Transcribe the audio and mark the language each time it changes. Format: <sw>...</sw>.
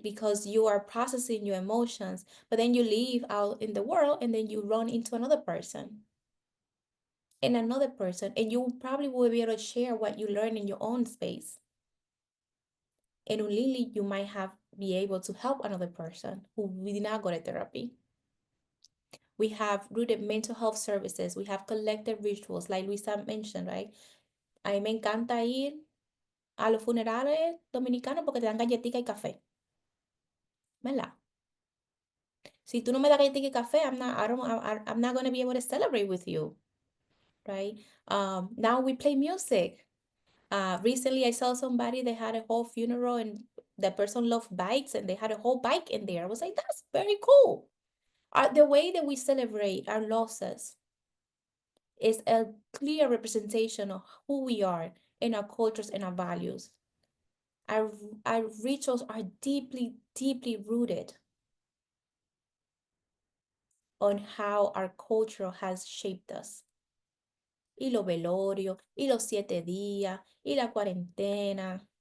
<en>Because you are processing your emotions, but then you leave out in the world and then you run into another person and another person, and you probably will be able to share what you learn in your own space. And only you might be able to help another person who did not go to therapy. We have rooted mental health services. We have collective rituals, like Luisa mentioned, right?</en> <es>A mí me encanta ir a los funerales dominicanos porque te dan galletica y café. ¿Verdad? Si tú no me das galletica y café,</es> <en>I'm not going to be able to celebrate with you, right? Now we play music. Recently, I saw somebody that had a whole funeral and the person loved bikes and they had a whole bike in there. I was like, that's very cool. The way that we celebrate our losses is a clear representation of who we are and our cultures and our values. Our rituals are deeply, deeply rooted on how our culture has shaped us.</en> <es>Y los velorios, y los 7 días, y la cuarentena.</es>